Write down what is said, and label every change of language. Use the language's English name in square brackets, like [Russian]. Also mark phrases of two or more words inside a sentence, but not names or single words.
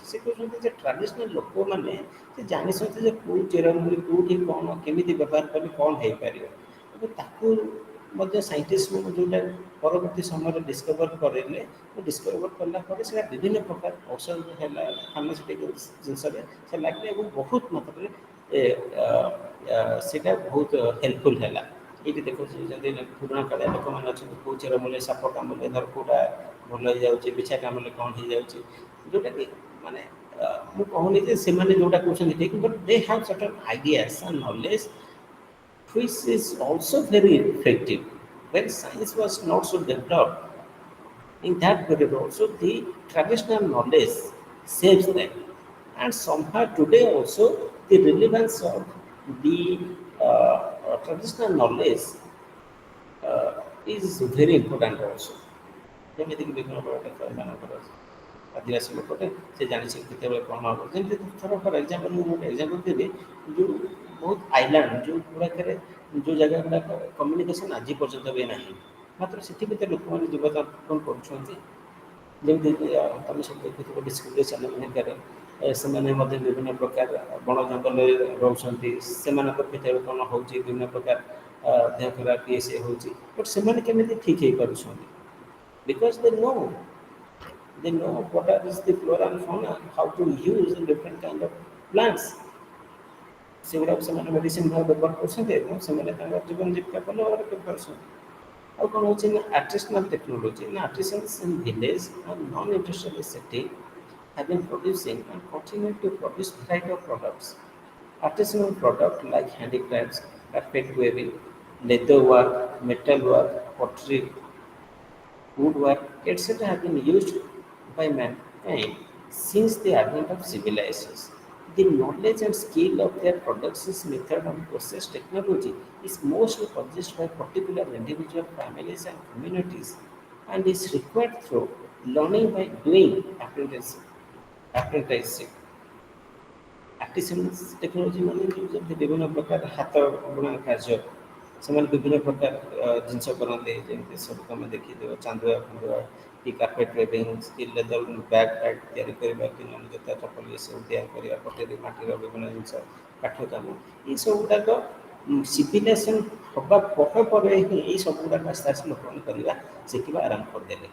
[Odia] ସେ କହୁଛନ୍ତି ଯେ ଟ୍ରାଡିସନାଲ୍ ଲୋକମାନେ ସେ ଜାଣିଛନ୍ତି ଯେ କେଉଁ ଚେରମୂଳି କେଉଁଠି କ'ଣ କେମିତି ବ୍ୟବହାର କଲେ କ'ଣ ହେଇପାରିବ ଏବଂ ତାକୁ ମଧ୍ୟ ସାଇଣ୍ଟିଷ୍ଟ ମାନେ ଯେଉଁଟା ପରବର୍ତ୍ତୀ ସମୟରେ ଡିସ୍କଭର କରିଲେ, ଡିସ୍କଭର କଲା ପରେ ସେଇଟା ବିଭିନ୍ନ ପ୍ରକାର ଔଷଧ ହେଲା, ଫାର୍ମାସ୍ୟୁଟିକାଲ ଜିନିଷରେ ସେ ଲାଗିଲେ ଏବଂ ବହୁତ ମାତ୍ରାରେ ସେଇଟା ବହୁତ ହେଲ୍ପଫୁଲ୍ ହେଲା। ଏଇଠି ଦେଖୁଛି ଯେମିତି ପୁରୁଣା କାଳିଆ ଲୋକମାନେ ଅଛନ୍ତି, କେଉଁ ଚେରମୂଳି ସାପ କାମୁଡ଼ିଲେ ଧର କେଉଁଟା ଭଲ ହେଇଯାଉଛି, ବିଛା କାମୁଡ଼ିଲେ କ'ଣ ହେଇଯାଉଛି, ଯେଉଁଟାକି ମାନେ ମୁଁ କହୁନି ଯେ ସେମାନେ ଯେଉଁଟା କହୁଛନ୍ତି ଠିକ୍, [English] but they have certain ideas and knowledge which is also very effective. When science was not so developed, in that period also the traditional knowledge saves them. And somehow today also the relevance of the traditional knowledge is very important also। [Odia] ଯେମିତିକି ବିଭିନ୍ନ ପ୍ରକାର ଏମାନଙ୍କର ଆଦିବାସୀ ଲୋକଟେ ସେ ଜାଣିଛି କେତେବେଳେ କ'ଣ ହେବ। ଯେମିତି ଥର [English] for example [Odia] ମୁଁ ଗୋଟେ ଏକ୍ଜାମ୍ପଲ୍ ଦେବି, ଯେଉଁ ବହୁତ ଆଇଲାଣ୍ଡ ଯେଉଁ ଗୁଡ଼ାକରେ ଯେଉଁ ଜାଗା ଗୁଡ଼ାକ କମ୍ୟୁନିକେସନ୍ ଆଜି ପର୍ଯ୍ୟନ୍ତ ବି ନାହିଁ, ମାତ୍ର ସେଥି ଭିତରେ ଲୋକମାନେ ଜୀବନଯାପନ କରୁଛନ୍ତି। ଯେମିତି ତମେ ସବୁ ଦେଖୁଥିବ ଡିସ୍କଭରି ଚ୍ୟାନେଲ୍ ହେରିକାରେ ସେମାନେ ମଧ୍ୟ ବିଭିନ୍ନ ପ୍ରକାର ବଣ ଜଙ୍ଗଲରେ ରହୁଛନ୍ତି। ସେମାନଙ୍କ ଭିତରେ କ'ଣ ହେଉଛି ବିଭିନ୍ନ ପ୍ରକାର ଦେହ ଖରାପ ଇଏ ସିଏ ହେଉଛି, ବଟ୍ ସେମାନେ କେମିତି ଠିକ୍ ହେଇପାରୁଛନ୍ତି? [English] ବିକଜ they know what are is the flora and fauna, how to use different kind of plants. [Odia] ସେଗୁଡ଼ାକୁ ସେମାନେ ମେଡ଼ିସିନ୍ ଭାବେ ବ୍ୟବହାର କରୁଛନ୍ତି ଏବଂ ସେମାନେ ତାଙ୍କର ଜୀବନ ଜୀବିକା ଭଲ ଭାବରେ କରିପାରୁଛନ୍ତି। ଆଉ କ'ଣ ହେଉଛି ନା [English] artisanal technology ନା artisans in village and non-industrial setting have been producing and continue to produce variety of products. Artisanal products like handicrafts, carpet weaving, leather work, metal work, pottery, woodwork, etc. have been used by mankind since the advent of civilizations. The knowledge and skill of their production method and process technology is mostly possessed by particular individual families and communities and is required through learning by doing apprenticeship. artisans technology [Odia] ମାନେ ଯେମିତି ବିଭିନ୍ନ ପ୍ରକାର ହାତ ବୁଣା କାର୍ଯ୍ୟ ସେମାନେ ବିଭିନ୍ନ ପ୍ରକାର ଜିନିଷ କରନ୍ତି ଯେମିତି ସବୁ ତୁମେ ଦେଖିଥିବ ଚାନ୍ଦୁଆ ଫାନ୍ଦୁଆ କି [English] carpet weaving [Odia] କି [English] leather bag [Odia] ଫ୍ୟାଗ୍ ତିଆରି କରିବା କି ନହେଲେ ଜୋତା ଚପଲ ଏସବୁ ତିଆରି କରିବା ପଟେରୀ ମାଟିର ବିଭିନ୍ନ ଜିନିଷ କାଠ କାମ ଏସବୁ ଗୁଡ଼ାକ ସିଭିଲାଇଜେସନ୍ ହେବା ପରେ ହିଁ ଏଇ ସବୁ ଗୁଡ଼ାକ ଆସ୍ତେ ଆସ୍ତେ ଲୋକମାନେ କରିବା ଶିଖିବା ଆରମ୍ଭ କରିଦେଲେ।